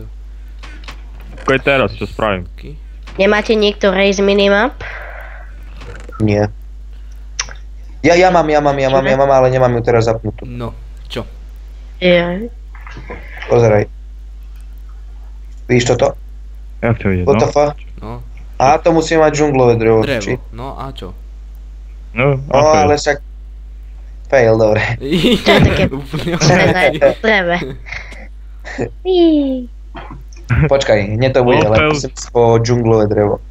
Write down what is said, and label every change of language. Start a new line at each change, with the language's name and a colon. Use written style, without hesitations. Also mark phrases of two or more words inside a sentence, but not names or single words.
Slovak: Ako je teraz, čo spravím? Nemáte niekto
English: raise minimap?
Slovak: Nie. Ja mám, ale nemám ju teraz zapnutú. No, čo? Je. Pozeraj. Vidíš toto? Jak to ide,
English: What the
Slovak: no? fuck? No, A to musí mať džunglové drevo. či? drevo. No a čo? No, No, ale však... Fail, dobre. Čo je také Úplne Treve. Počkaj, hneď to bude, No, ale fail. musím ísť po džunglové drevo.